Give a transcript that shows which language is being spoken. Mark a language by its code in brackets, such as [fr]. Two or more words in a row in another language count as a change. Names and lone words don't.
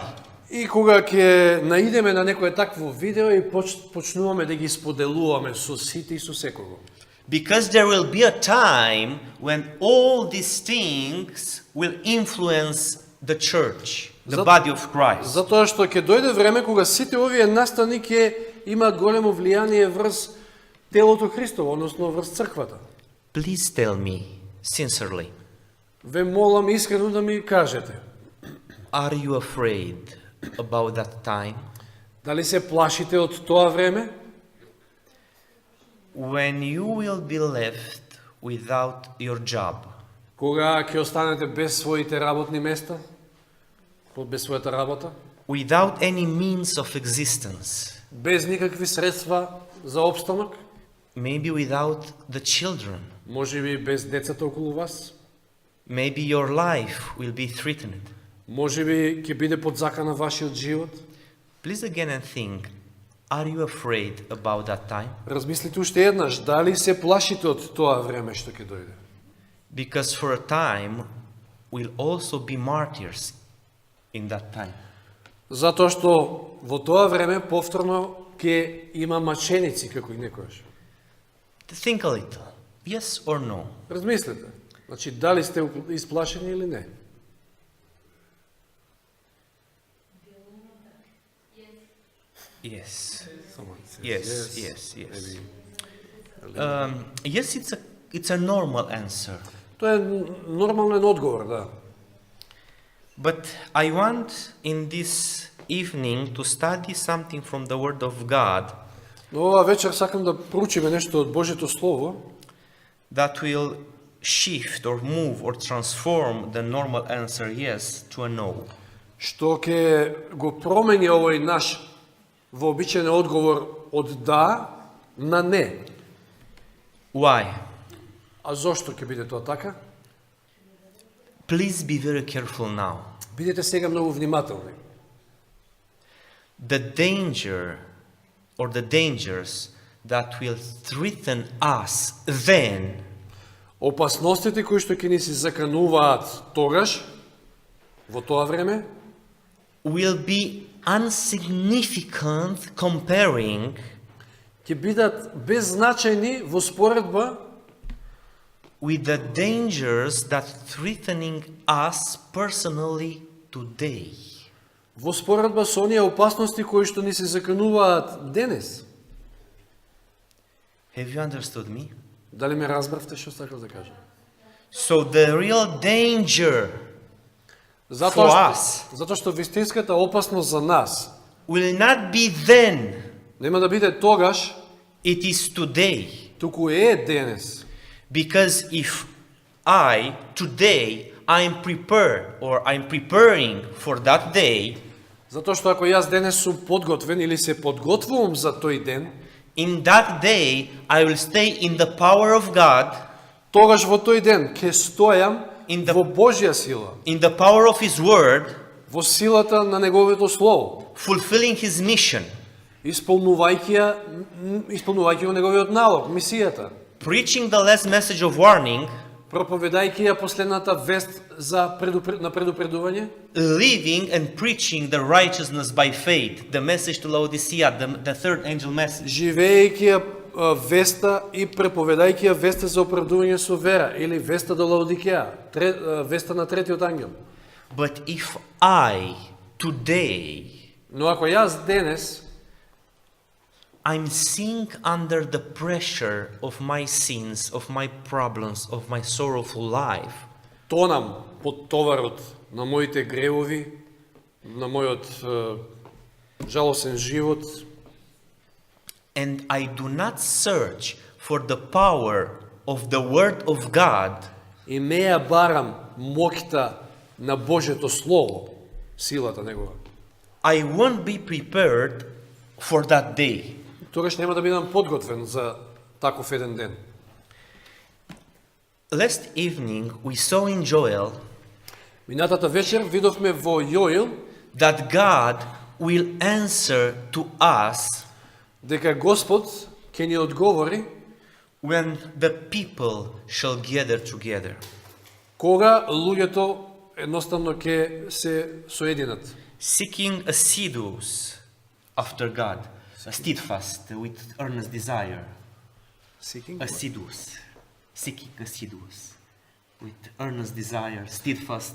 [mk] И кога ќе наидеме на некое такво видео и почнуваме да ги споделуваме со сите и со секого. [en] Because there will be a time when all these things will influence the church, the body of Christ. [mk] Затоа што ќе дојде време кога сите овие настани ќе имаат големо влијание врз телото Христово, односно врз црквата. [en] Please tell me sincerely, [mk] Ве молам искрено да ми кажете, [en] are you afraid about that time [mk] дали се плашите од тоа време? [en] when you will be left without your job, [mk] Кога ќе останете без своите работни места, без својата работа, [en] without any means of existence, [mk] без никакви средства за опстанок, [en] maybe without the children, [mk] можеби без децата околу вас, [en] maybe your life will be threatened. [mk] можеби ќе биде под закана вашиот живот. [en] Please again and think, are you afraid about that time? [mk] Размислите уште еднаш, дали се плашите од тоа време што ќе дојде? [en] Because for a time will also be martyrs in that time. [mk] Затоа што во тоа време повторно ќе има маченици како и некојаш. [en] Think a little, yes or no? [mk] Размислете. Значи, дали сте исплашени или не? [en] Yes. Someone says Yes. maybe. Yes, it's a normal answer. [mk] Тоа е нормален одговор, да. [en] But I want in this evening to study something from the Word of God [mk] Но ова вечер сакам да проучиме нешто од Божјето Слово, [en] that will shift or move or transform the normal answer yes to a no. [mk] што ќе го промени овој наш вообичаен одговор од да на не. [en] Why? [mk] А зошто ќе биде тоа така? [en] Please be very careful now. [mk] Бидете сега многу внимателни. [en] The danger or the dangers that will threaten us then [mk] Опасностите кои што ќе ни се закануваат тогаш, во тоа време, [en] will be insignificant comparing [mk] ќе бидат беззначајни во споредба [en] with the dangers that threatening us personally today. [mk] во споредба со оние опасности кои што ни се закануваат денес. [en] Have you understood me? [mk] Дали ме разбравте што сакав да кажам? [en] So the real danger for us [mk] Затоа што вистинската опасност за нас [en] will not be then, [mk] нема да биде тогаш, [en] it is today. [mk] туку е денес. [en] Because if today I'm prepared or I'm preparing for that day, [mk] Затоа што ако јас денес сум подготвен или се подготвувам за тој ден, [en] in that day I will stay in the power of God, [mk] тогаш во тој ден ќе стојам [en] In the- [mk] во Божја сила, [en] in the power of His Word, [mk] во силата на Неговото Слово, [en] fulfilling His mission, [mk] исполнувајќи го Неговиот налог, мисијата, [en] preaching the last message of warning, [mk] проповедајќи ја последната вест на предупредување, [en] living and preaching the righteousness by faith, the message to Laodicea, the third angel message. [mk] живеејќи ја веста и преповедајќи ја веста за оправдување со вера, или веста до Лаодикеја, веста на третиот ангел. [en] But if I today [mk] Но ако јас денес [en] I'm sink under the pressure of my sins, of my problems, of my sorrowful life, [mk] тонам под товарот на моите гревови, на мојот жалосен живот, [en] and I do not search for the power of the Word of God, [mk] и не ја барам моќта на Божјето Слово, силата Негова, [en] I won't be prepared for that day. [mk] тогаш нема да бидам подготвен за таков еден ден. [en] Last evening we saw in Joel [mk] Минатата вечер видовме во Јоил [en] that God will answer to us [mk] дека Господ ќе ни одговори [en] when the people shall gather together. [mk] кога луѓето едноставно ќе се соединат, [en] Seeking assiduous after God, steadfast with earnest desire. Assiduous, seeking assiduous with earnest desire, steadfast.